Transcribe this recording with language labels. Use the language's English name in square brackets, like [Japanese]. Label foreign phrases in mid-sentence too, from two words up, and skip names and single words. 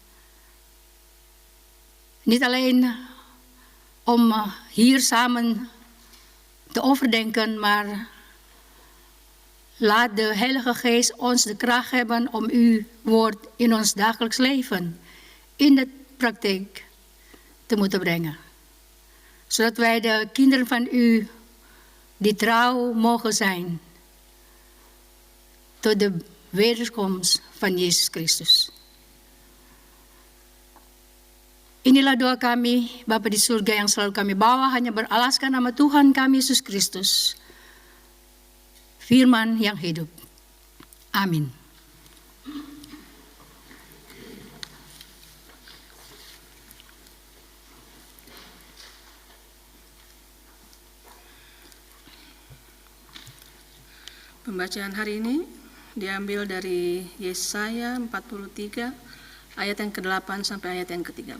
[Dutch] Niet alleen om hier samen te overdenken, maar laat de Heilige Geest ons de kracht hebben om uw woord in ons dagelijks leven, in de praktijk te moeten brengen. Zodat wij de kinderen van u die trouw mogen zijn tot de wederkomst van Jezus Christus. [Indonesian] Inilah doa kami, Bapa di surga yang selalu kami bawa hanya beralaskan nama Tuhan kami Yesus Kristus, firman yang hidup. Amin. Pembacaan hari ini diambil dari Yesaya 43 ayat yang ke-8 sampai ayat yang ke-13.